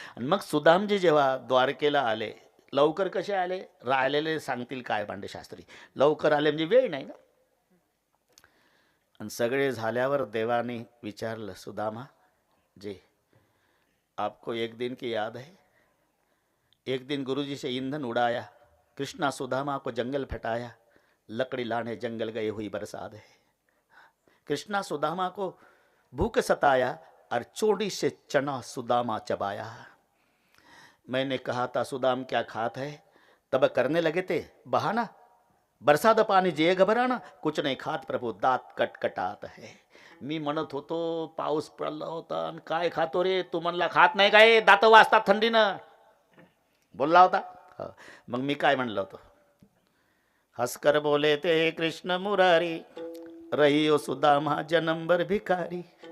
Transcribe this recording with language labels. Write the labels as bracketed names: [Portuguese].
[Marathi] आणि मग सुदामजी जेव्हा द्वारकेला आले, लवकर कसे आले? राहिलेले सांगतील काय भांडे शास्त्री. लवकर आले म्हणजे वेळ नाही ना. आणि सगळे झाल्यावर देवाने विचारलं, [Hindi] सुदामा जी, आपको एक दिन की याद है? एक दिन गुरुजी से ईंधन उड़ाया, कृष्णा सुदामा को जंगल फटाया, लकड़ी लाने जंगल गए हुई बरसात है. कृष्णा सुदामा को भूख सताया और चोटी से चना सुदामा चबाया. मैंने कहा था सुदाम क्या खात है, तब करने लगे थे बहाना, बरसात [Marathi] पाणी जे [Hindi] घबराना, कुछ नाही खात प्रभू दात कटकटात है. [Marathi] मी म्हणत होतो पाऊस पडला होता आणि काय खातो रे तू? म्हणला खात नाही काय, दात वाजतात थंडीनं, बोलला होता. मग मी काय म्हणलं होतं? [Hindi] हसकर बोले ते कृष्ण मुरारी, रही हो सुदामा जन्मभर भिकारी.